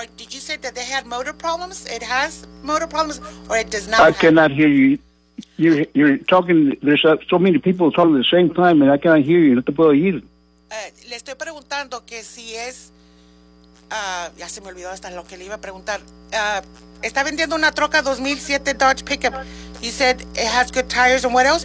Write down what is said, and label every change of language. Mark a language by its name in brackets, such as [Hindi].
[English] Did you say that they had motor problems? It has motor problems or it does not I have? Cannot hear you. You're talking, there's so many people talking at the same time and I cannot hear you. [Spanish] No te puedo oír. Le estoy preguntando que si es, ya se me olvidó hasta lo que le iba a preguntar. Está vendiendo una troca 2007 Dodge pickup. [English] You said it has good tires and what else?